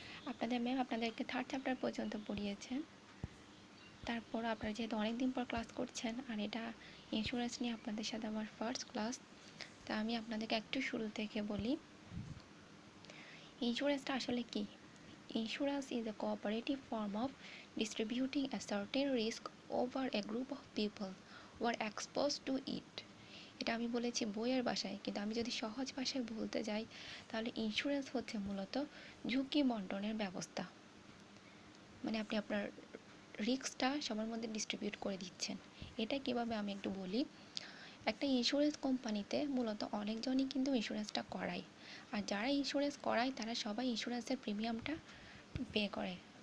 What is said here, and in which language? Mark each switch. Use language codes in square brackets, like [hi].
[bn] আপনাদের ম্যাম আপনাদেরকে 3rd chapter পর্যন্ত পড়িয়েছেন। তারপর আপনারা যেহেতু অনেক দিন পর ক্লাস করছেন, আর এটা ইন্স্যুরেন্স নিয়ে আপনাদের সাথে আমার ফার্স্ট ক্লাস, তা আমি আপনাদেরকে একটু শুরু থেকে বলি ইন্স্যুরেন্সটা আসলে কি। [en] Insurance is a cooperative form of distributing a certain risk over a group of people who are exposed to it. [bn] এটা আমি বলেছি বইয়ের ভাষায়, কিন্তু আমি যদি সহজ ভাষায় বলতে যাই তাহলে ইন্স্যুরেন্স হচ্ছে মূলত ঝুঁকি বন্টনের ব্যবস্থা। মানে আপনি আপনার রিস্কটা সবার মধ্যে ডিস্ট্রিবিউট করে দিচ্ছেন। এটা কিভাবে আমি একটু বলি। একটা ইন্স্যুরেন্স কোম্পানিতে মূলত অনেকজনই কিন্তু ইন্স্যুরেন্সটা করায়, আর যারা ইন্স্যুরেন্স করায় তারা সবাই ইন্স্যুরেন্সের প্রিমিয়ামটা পে করে।